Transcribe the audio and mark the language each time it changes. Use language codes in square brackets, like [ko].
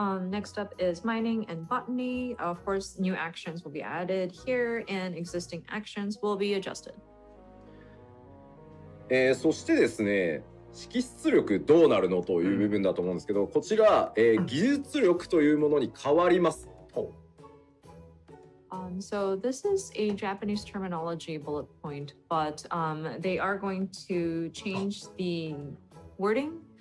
[en] Next up is mining and botany. Of course, new actions will be added here, and existing actions will be adjusted. [ja] そしてですね、識出力どうなるのという部分だと思うんですけど、こちら、技術力というものに変わります。 [en] So this is a Japanese terminology bullet point, but they are going to change the wording.